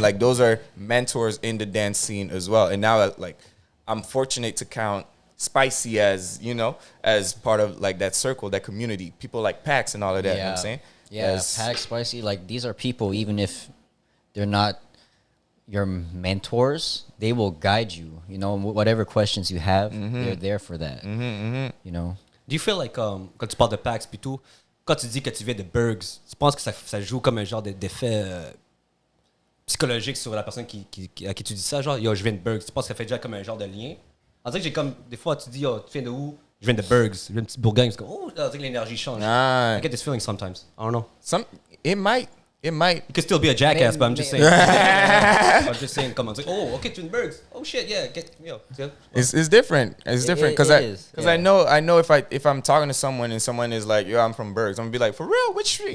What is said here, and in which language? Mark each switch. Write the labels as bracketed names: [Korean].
[English] Like those are mentors in the dance scene as well. And now I'm fortunate to count Spicy as as part of like that circle, that community. People like Pax and all of that. You know what I'm saying? Yeah, As- Pack, Spicy, like these are people, even if they're not your mentors, they will guide you. You know, whatever questions you have, they're there for that. You know. Do you feel like, [French] quand tu parles de PAX puis tout, quand tu dis que tu viens de Bergs, tu penses que ça joue comme un genre d'effet psychologique sur la personne à qui tu dis ça, genre, yo, je viens de Bergs, tu penses que ça fait déjà comme un genre de lien? On dirait que j'ai comme, des fois, tu dis, yo, tu viens de où? Je viens de Bergs, je viens de petite Bourgogne, c'est comme, oh, on dirait que l'énergie change. [English] Nah. I get this feeling sometimes. I don't know. It might. You could still be a jackass, but I'm just saying. I'm just saying, come on. It's like, oh, okay, Twin Bergs. Oh shit, yeah. It's different. It's different because it is, I yeah. know if I'm talking to someone and someone is like, yo, I'm from Bergs, I'm gonna be like, for real, which street?